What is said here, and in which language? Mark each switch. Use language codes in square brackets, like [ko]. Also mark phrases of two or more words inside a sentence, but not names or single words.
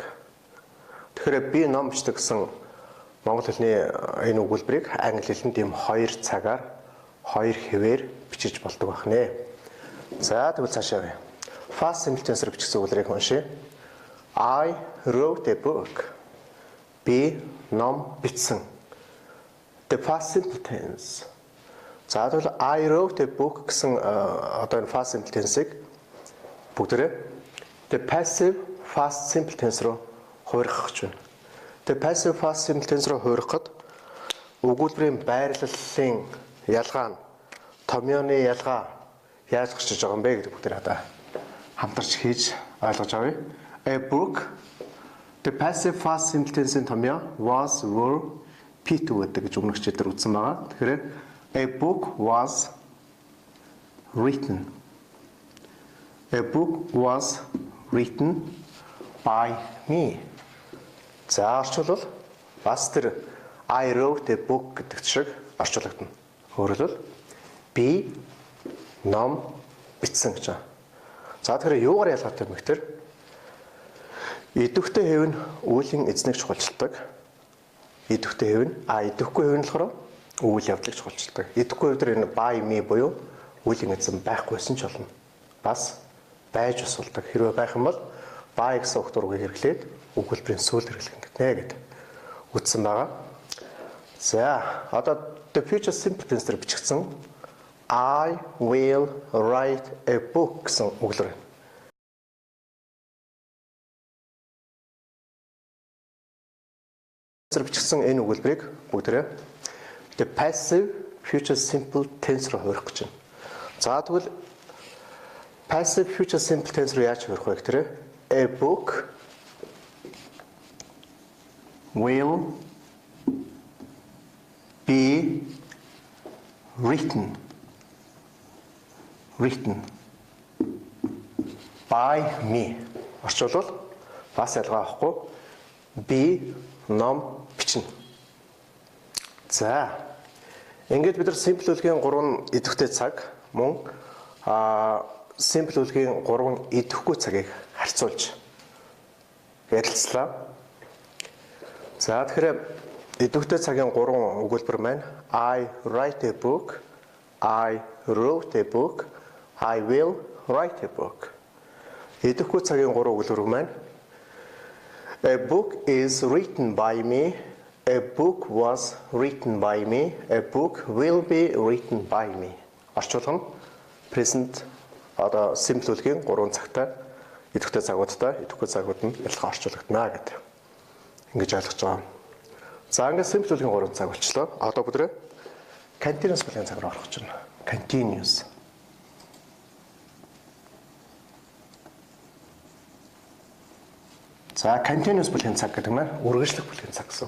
[mn] Тэгэхээр би ном бичдэг гэсэн монгол хэлний энэ өгүүлбэрийг англи хэлэнд ийм 2 цагаар 2 хэвээр бичиж болдог байх нэ. За тэгвэл цаашаа явъя. [en] Past simple tense- [mn] ээр бичсэн өгүүлбэрийг уншъя. [en] I wrote a book. [mn] Би ном бичсэн. [en] The past simple tense. [mn] За тэгвэл [en] I wrote a book [mn] гэсэн одоо энэ [en] past simple tense-ийг бүгдээрээ the passive past simple tense [mn] руу хуургах гэж байна. [en] The passive past simple tense [mn] руу хуургахад өгүүлбэрийн байрлалын ялгаа нь томьёоны ялгаа яаж гарчиж байгаа юм бэ гэдэг бүгдээр одоо хамтарч хийж ойлгож авъя. [en] A book the passive past simple tense-ийн томьёо was were P2 [mn] гэдэг гэж өмнөх хичээлээр үзсэн байгаа. [en] Тэгэхээр a book was written. A book was written by me. [mn] За орчуулбал бас тэр [en] I wrote a book [mn] гэдэг шиг орчуулагдана. Өөрөлдвөл би ном бичсэн гэж байна. За тэгэхээр юугаар ялгаатай юм бэ гэхээр идэвхтэй хэв нь үүлийн эзнийг чухалчилдаг. Идэвхтэй хэв нь идэвхгүй хэв нь болохоор үйл явдлыг чухалчилдаг. Идэвхгүй хэв дээр энэ [en] by me [mn] буюу үүлийн эзэн байхгүйсэн ч болно. Бас байж усулдаг. Хэрвээ байх юм бол by гэсэн үг дургыг хэрэглээд өгүүлбэрийн сүүлд хэрэглэх гэнэ гэдэг үздсэн байгаа. За одоо [en] the future simple tense [mn] дээр бичигдсэн [en] I will write a book [mn] гэсэн үгээр. Бичигдсэн энэ өгүүлбэрийг бүгдээрээ [en] the passive future simple tense [mn] руу хуурах гэж байна. За тэгвэл [en] passive future simple tense [mn] руу яаж хуурах вэ гэхээр [en] a book will be written by me. [mn] Орчуулбал бас ялгаа авахгүй би ном бичнэ. За ингээд бид нар simple үлгийн 3 идэвхтэй цаг мөн simple үлгийн 3 идэвхгүй цагийг харьцуулж ярилцлаа. За тэгэхээр идэвхтэй цагийн 3 өгүүлбэр маань [en] I write a book, I wrote a book, I will write a book. Идэвхгүй цагийн 3 өгүүлбэр маань a book is written by me, a book was written by me, a book will be written by me. [mn] Орчуулга нь present одоо simple үлгийн 3 цагтай идэвхтэй цагуудтай идэвхгүй цагууд нь ялгаа орчуулагдана гэдэг. Ингэж ойлгож байгаа. За ингээд simple үлгийн 3 цаг болчлоо. Одоо бүгдээ continuous бүлгийн цаг руу орох гэж байна. Continuous. За continuous бүлгийн цаг гэдэг нь үргэлжлэх бүлгийн цаг гэсэн үг.